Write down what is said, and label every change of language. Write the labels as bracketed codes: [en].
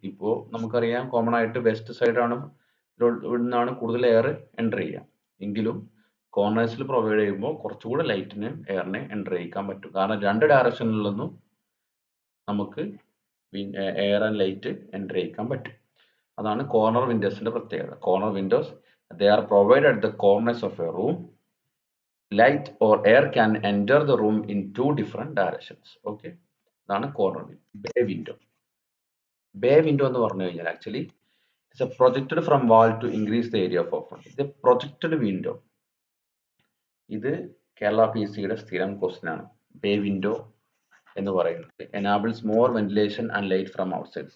[ml] ഇപ്പോൾ നമുക്കറിയാം കോമൺ ആയിട്ട് വെസ്റ്റ് സൈഡാണ് ഇവിടുന്നാണ് കൂടുതൽ എയർ എൻ്റർ ചെയ്യുക. എങ്കിലും കോർണേഴ്സിൽ പ്രൊവൈഡ് ചെയ്യുമ്പോൾ കുറച്ചുകൂടെ ലൈറ്റിന് എയറിനെ എൻ്റർ ചെയ്യിക്കാൻ പറ്റും. കാരണം രണ്ട് ഡയറക്ഷനിൽ നിന്നും നമുക്ക് എയർ ആൻഡ് ലൈറ്റ് എൻ്റർ ചെയ്യിക്കാൻ പറ്റും. അതാണ് കോർണർ വിൻഡോസിന്റെ പ്രത്യേകത. [en] Corner windows they are provided at the corners of a room. Light or air can enter the room in two different directions. Okay, [ml] അതാണ് corner window. Bay window. Bay window എന്ന് പറഞ്ഞു കഴിഞ്ഞാൽ [en] Actually it's a projected from wall to increase the area of open. [ml] ഇത് projected window. ഇത് കേരള PSCയുടെ സ്ഥിരം question ആണ്. Bay window എന്ന് പറയുന്നത് [en] Enables more ventilation and light from outside.